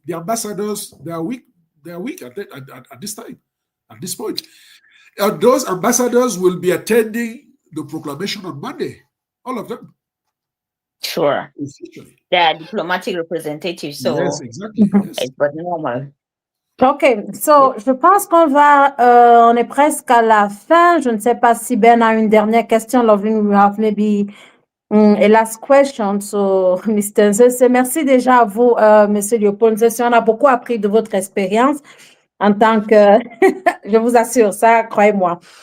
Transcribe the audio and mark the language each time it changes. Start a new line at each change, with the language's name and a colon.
English: The ambassadors, they are weak. They are weak at this time, at this point. Those ambassadors will be attending the proclamation on Monday. All of them. Sure. They are diplomatic representatives, so yes, exactly. Yes. It's but normal.
French: OK, so je pense on est presque à la fin. Je ne sais pas si Ben a une dernière question.
English: Lovin will have maybe a last question. So, Mr.
French: Nzese, merci déjà à vous, Monsieur Léopold Nzese. On a beaucoup appris de votre expérience en tant que, je vous assure ça, croyez-moi.